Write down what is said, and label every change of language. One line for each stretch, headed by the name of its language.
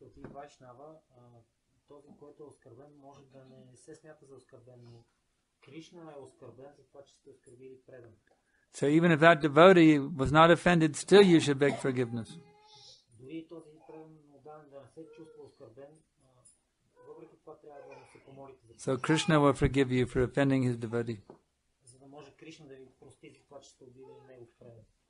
Bulgarian: Вайшнава, този, който е оскърбен, може да не се смята за оскърбен, но Кришна е оскърбен за това, че сте оскърбили предан.
English: So even if that devotee was not offended, still you should beg forgiveness.
Bulgarian: Дори този предан отдаден да не се чувства оскърбен, въпреки това трябва да се помолите.
English: So Krishna will forgive you for offending his devotee.
Bulgarian: За да може Кришна да ви прости за това, че сте убили негов преден.